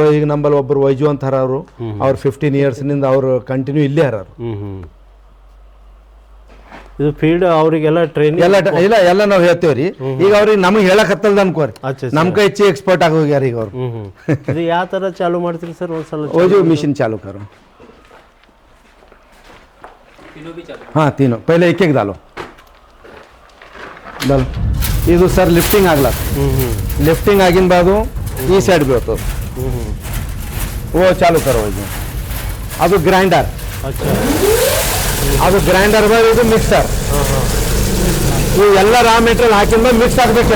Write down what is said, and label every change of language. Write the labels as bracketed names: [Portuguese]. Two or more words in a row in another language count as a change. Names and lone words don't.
[Kannada] ಈಗ ನಮ್ಮಲ್ಲಿ ಒಬ್ಬರು ವೈಜು ಅಂತಾರ, ಅವ್ರು 15 years ನಿಂದ ಅವ್ರು ಕಂಟಿನ್ಯೂ ಇಲ್ಲೇ ಹರಾರು. ಇದು ಫೀಲ್ಡ್ ಅವರಿಗೆಲ್ಲ ಟ್ರೈನಿಂಗ್ ಎಲ್ಲ ನಾವು ಹೇಳ್ತೇವ್ರಿ. ಈಗ ಅವ್ರಿಗೆ ನಮಗೆ ಹೇಳಕ್ ಹತ್ತಲ್ದ ಅನ್ಕೋರಿ, ನಮ್ ಕೈ ಹೆಚ್ಚು ಎಕ್ಸ್ಪರ್ಟ್ ಆಗಿ ಹೋಗ್ಯಾರ ಈಗ ಅವ್ರು. ಇದು ಯಾವ ತರ ಚಾಲು ಮಾಡ್ತೀರಿ ಸರ್? ಒಂದ್ಸಲ [Hindi] वही मशीन चालू करो. हाँ तीनों पहले एक एक डालो [Kannada] ಇದು ಸರ್ ಲಿಫ್ಟಿಂಗ್ ಆಗ್ಲತ್ತ. ಲಿಫ್ಟಿಂಗ್ ಆಗಿನ ಬಾದು ಈ ಸೈಡ್ ಬೀಳ್ತದೆ ಓ [Hindi] चालू करो [Kannada] ಇದು ಅದು ಗ್ರೈಂಡರ್ [Hindi] अच्छा [Kannada] ಅದು ಗ್ರೈಂಡರ್ ಇದು ಮಿಕ್ಸರ್ ಇವು ಎಲ್ಲ [English] raw material [Kannada] ಹಾಕಿಂದ ಮಿಕ್ಸ್ ಆಗಬೇಕಿಲ್ಲ